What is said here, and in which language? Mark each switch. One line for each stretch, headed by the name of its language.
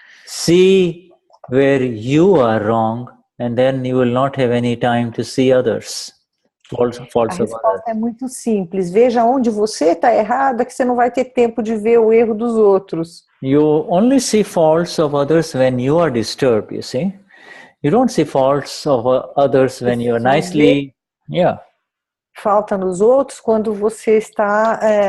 English: See where you are wrong, and then you will not have any time to see others.
Portuguese: A resposta é muito simples. Veja onde você está errada, que você não vai ter tempo de ver o erro dos outros.
English: You only see faults of others when you are disturbed, you see. You don't see faults of others when you are nicely...
Portuguese: Falta nos outros quando você está...